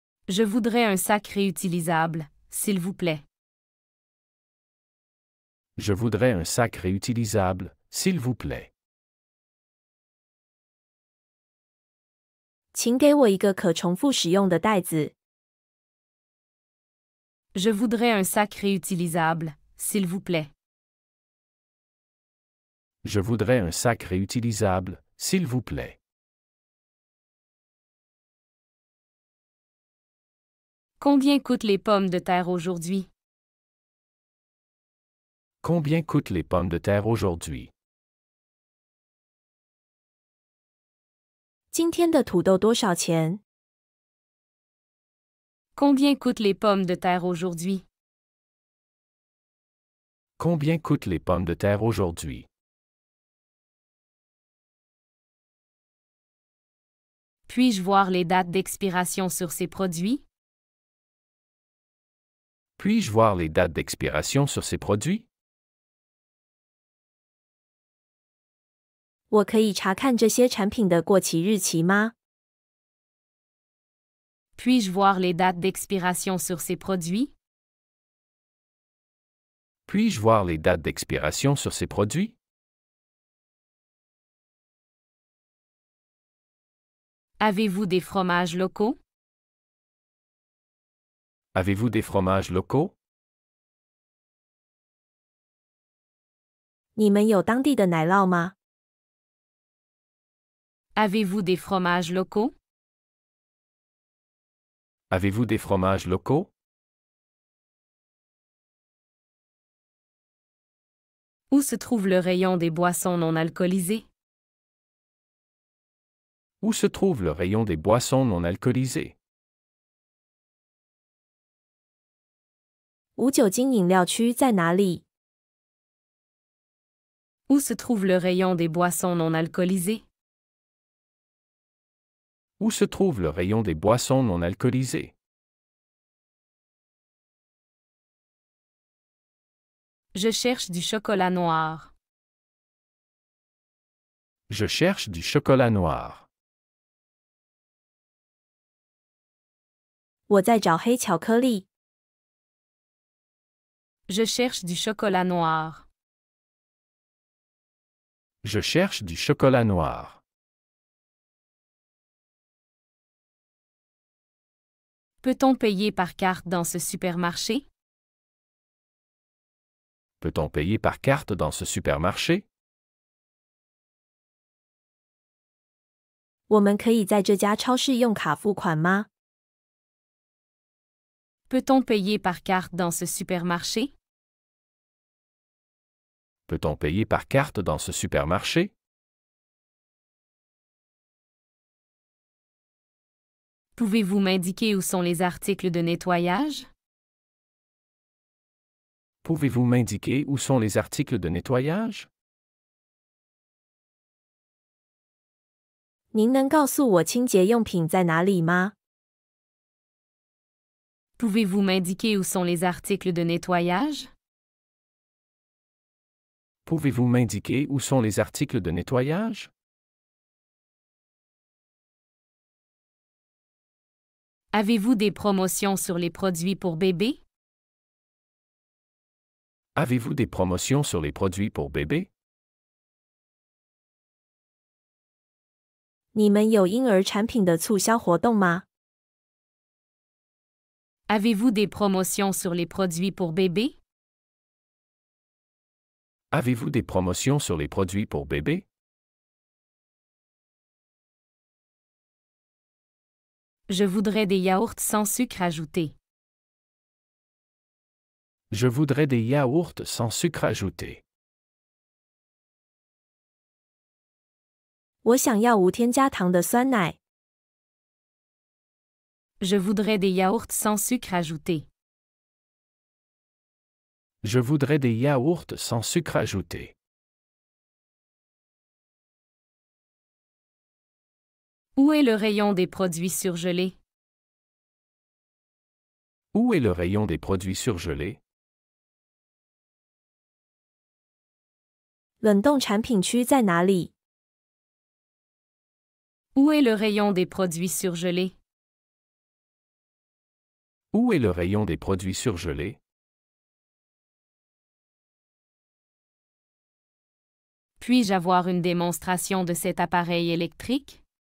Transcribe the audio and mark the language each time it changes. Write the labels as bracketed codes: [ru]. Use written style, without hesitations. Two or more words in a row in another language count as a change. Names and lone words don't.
[fr] Je voudrais un sac réutilisable, s'il vous plaît. Je voudrais un sac réutilisable, s'il vous plaît. [zh] 请给我一个可重复使用的袋子。 [fr] Je voudrais un sac réutilisable, s'il vous plaît. Je voudrais un sac réutilisable, s'il vous plaît. Combien coûtent les pommes de terre aujourd'hui? Combien coûtent les pommes de terre aujourd'hui? [zh] 今天的土豆多少钱？ [fr] Combien coûtent les pommes de terre aujourd'hui? Combien coûtent les pommes de terre aujourd'hui? Puis-je voir les dates d'expiration sur ces produits? Puis-je voir les dates d'expiration sur ces produits? [zh] 我可以查看这些产品的过期日期吗？ [fr] Puis-je voir les dates d'expiration sur ces produits? Puis-je voir les dates d'expiration sur ces produits? Avez-vous des fromages locaux? Avez-vous des fromages locaux? [zh] 你们有当地的奶酪吗？ [fr] Avez-vous des fromages locaux? Avez-vous des fromages locaux? Où se trouve le rayon des boissons non alcoolisées? Où se trouve le rayon des boissons non alcoolisées? [zh] 无酒精饮料区在哪里？ [fr] Où se trouve le rayon des boissons non alcoolisées? Où se trouve le rayon des boissons non alcoolisées? Je cherche du chocolat noir. Je cherche du chocolat noir. [zh] 我在找黑巧克力。 [fr] Je cherche du chocolat noir. Je cherche du chocolat noir. Peut-on payer par carte dans ce supermarché? Peut-on payer par carte dans ce supermarché? [zh] 我们可以在这家超市用卡付款吗？ [fr] Peut-on payer par carte dans ce supermarché? Peut-on payer par carte dans ce supermarché? Pouvez-vous m'indiquer où sont les articles de nettoyage? Pouvez-vous m'indiquer où sont les articles de nettoyage? [zh] 您能告诉我清洁用品在哪里吗？ [fr] Pouvez-vous m'indiquer où sont les articles de nettoyage? Pouvez-vous m'indiquer où sont les articles de nettoyage? Avez-vous des promotions sur les produits pour bébés? Avez-vous des promotions sur les produits pour bébés? [zh] 你们有婴儿产品的促销活动吗？ [fr] Avez-vous des promotions sur les produits pour bébés? Avez-vous des promotions sur les produits pour bébés? Je voudrais des yaourts sans sucre ajouté. Je voudrais des yaourts sans sucre ajouté. [zh] 我想要无添加糖的酸奶。 [fr] Je voudrais des yaourts sans sucre ajouté. Je voudrais des yaourts sans sucre ajouté. Où est le rayon des produits surgelés? Où est le rayon des produits surgelés? [zh] 冷冻产品区在哪里？ [fr] Où est le rayon des produits surgelés? Où est le rayon des produits surgelés? Puis-je avoir une démonstration de cet appareil électrique?